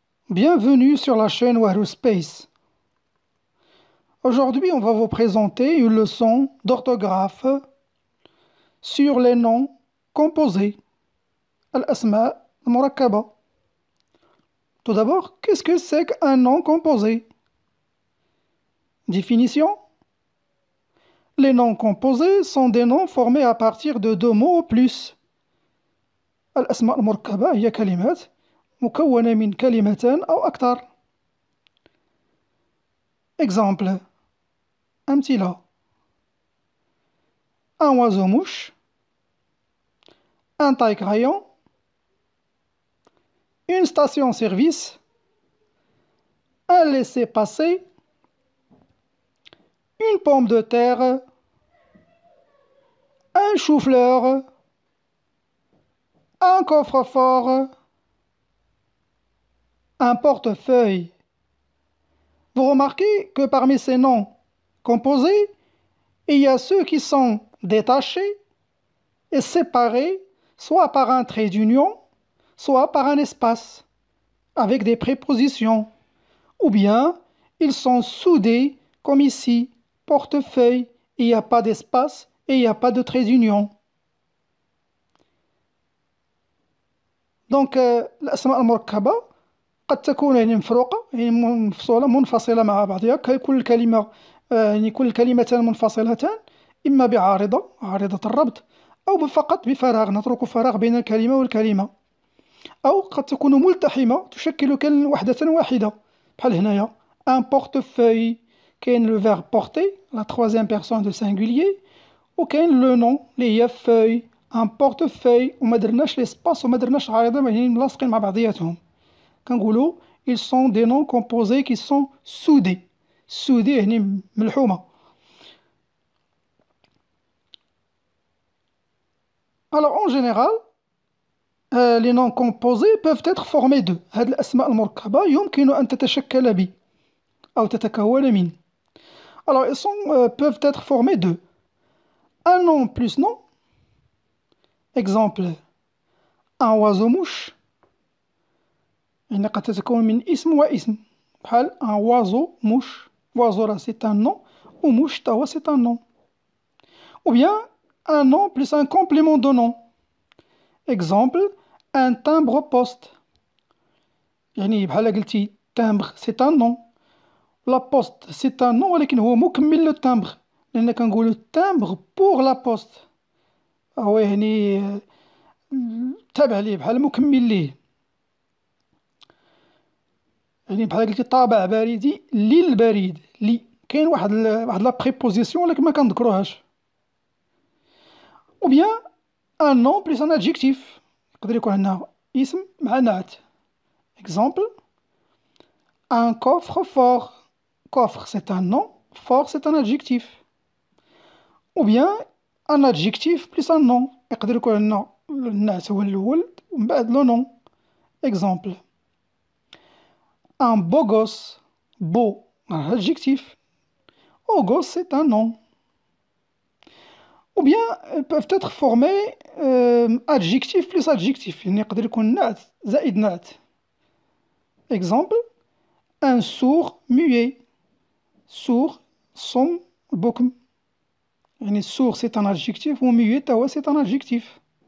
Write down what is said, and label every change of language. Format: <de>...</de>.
<fr>Bienvenue sur la chaîne Wahru Space. Aujourd'hui, on va vous présenter une leçon d'orthographe sur les noms composés, al-asma al-murakkaba. Tout d'abord, qu'est-ce que c'est qu'un nom composé? Définition. Les noms composés sont des noms formés à partir de deux mots ou plus.</fr> <ar>Al-asma al-murakkaba هي كلمات مكونة من كلمتان أو أكثر.</ar> <fr>Exemple.</fr> <ar>أمثلة:</ar> <fr>un oiseau-mouche, un taille-crayon, une station-service, un laissez-passer, une pomme de terre, un chou-fleur, un coffre-fort, un portefeuille. Vous remarquez que parmi ces noms composés, il y a ceux qui sont détachés et séparés soit par un trait d'union, soit par un espace, avec des prépositions, ou bien ils sont soudés comme ici, portefeuille, il n'y a pas d'espace et il n'y a pas de trait d'union.</fr> <ar>Donc الأسماء المركبة قد تكون مفروقة مفصولة منفصلة مع بعضها كل كلمة كل كلمتان منفصلتان إما عارضة الربط أو فقط بفراغ نترك فراغ بين الكلمة والكلمة، أو قد تكون ملتحمة تشكل وحدة واحدة بحال هنايا un portefeuille كاين</ar> <fr>le verbe porter la troisième personne de singulier</fr> <ar>وكاين le nom اللي هي feuille</ar> <fr>un portefeuille</fr> <ar>وما درناش l'espace وما درناش عارضة ملاصقين مع بعضياتهم كنقولوا</ar> <fr>ils sont des noms composés qui sont soudés</fr> <ar>يعني ملحومة. Alors en général les noms composés peuvent être formés de هاد الأسماء المركبة يمكن أن تتشكل ب أو تتكون من.</ar> <fr>Alors ils peuvent être formés de un nom plus nom. Exemple: un oiseau-mouche</fr> <ar>يعني قد تتكون من اسم واسم بحال un oiseau-mouche.</ar> <fr>Oiseau là c'est un nom ou mouche</fr> <ar>تا هو</ar> <fr>c'est un nom. Ou bien un nom plus un complément de nom. Exemple: un timbre-poste</fr> <ar>يعني بحال قلتي</ar> <fr>timbre c'est un nom. La poste c'est un nom</fr> <ar>ولكن هو مكمل للتمبر لأن كنقولو</ar> <fr>timbre pour la poste</fr> <ar>هو يعني تابع ليه بحال مكمل ليه يعني بحال قلتي طابع بريدي للبريد لي كاين واحد لا بريبوزيسيون ولكن ما كنذكروهاش.</ar> <fr>ou bien un nom plus un adjectif</fr> <ar>يقدر يكون عندنا اسم مع نعت.</ar> <fr>Exemple: un coffre-fort. Coffre c'est un nom, fort c'est un adjectif. ou bien un adjectif plus un nom</fr> <ar>يقدر يكون عندنا النعت هو الأول ومن بعد لو نون.</ar> <fr>Exemple: un beau gosse. Beau un adjectif, beau gosse c'est un nom. ou bien ils peuvent être formés adjectif plus adjectif</fr> <ar>يعني يقدر يكون نعت زائد نعت.</ar> <fr>Exemple: un sourd muet. sourd</fr> <ar>صم بكم يعني</ar> <fr>sourd c'est un adjectif ou muet</fr> <ar>تا هو</ar> <fr>c'est un adjectif.</fr>